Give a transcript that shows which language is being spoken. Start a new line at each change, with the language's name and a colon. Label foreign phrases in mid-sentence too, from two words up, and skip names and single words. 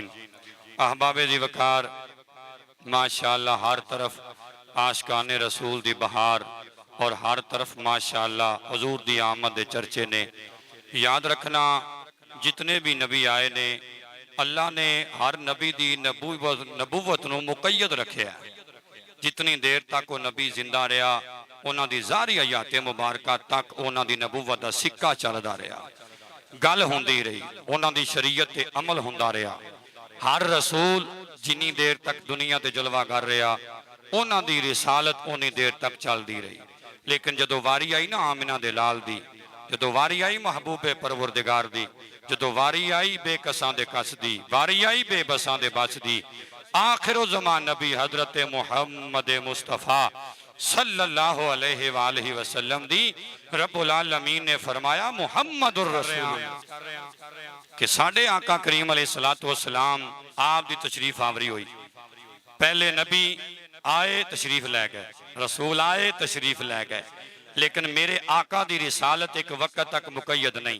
Punjabi: احباب دی وقار، ماشاءاللہ ہر طرف عاشقان رسول دی بہار اور ہر طرف ماشاءاللہ حضور دی آمد دے چرچے نے۔ یاد رکھنا جتنے بھی نبی آئے نے، اللہ نے ہر نبی دی نبوت نو مقید رکھے ہے۔ جتنی دیر تک وہ نبی زندہ رہا، انہاں دی ظاہری حیات مبارکہ تک انہاں دی نبوت دا سکہ چلدا رہا، گل ہوندی رہی، انہاں دی شریعت تے عمل ہوندا رہا۔ ہر رسول جنی دیر تک دنیا تے جلوہ گر رہا، انہاں دی رسالت اونی دیر تک چل دی رہی۔ لیکن جدو واری آئی نا آمنہ دے لال دی، جدو واری آئی محبوب پروردگار دی، جدو واری آئی بے کساں دے کس دی، واری آئی بے بساں دے بس دی، آخر و زمان نبی حضرت محمد مصطفیٰ
Arabic: صلی اللہ علیہ وآلہ وسلم
Punjabi: دی،
Arabic: رب العالمین
Punjabi: نے فرمایا
Arabic: محمد الرسول،
Punjabi: کہ ساڑھے آقا کریم
Arabic: علیہ السلام
Punjabi: آپ دی تشریف آوری ہوئی۔ پہلے نبی آئے تشریف لے گئے، رسول آئے تشریف لے گئے، لیکن میرے آقا دی رسالت ایک وقت تک مقید نہیں۔